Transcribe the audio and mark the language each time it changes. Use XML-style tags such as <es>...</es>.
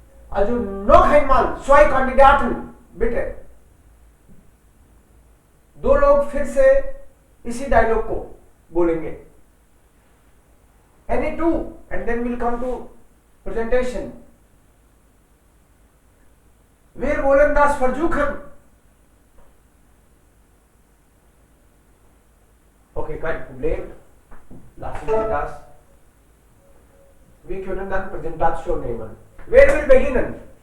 <de>Also noch einmal 2 Kandidaten, bitte.</de> <hi>2 लोग फिर से इसी डायलॉग को बोलेंगे.</hi> <en>Any 2 and then we'll come to presentation.</en> <de>Wir wollen das versuchen. Okay, kein Problem. Lassen wir das. Wir können dann Präsentation nehmen. Wer will beginnen?</de>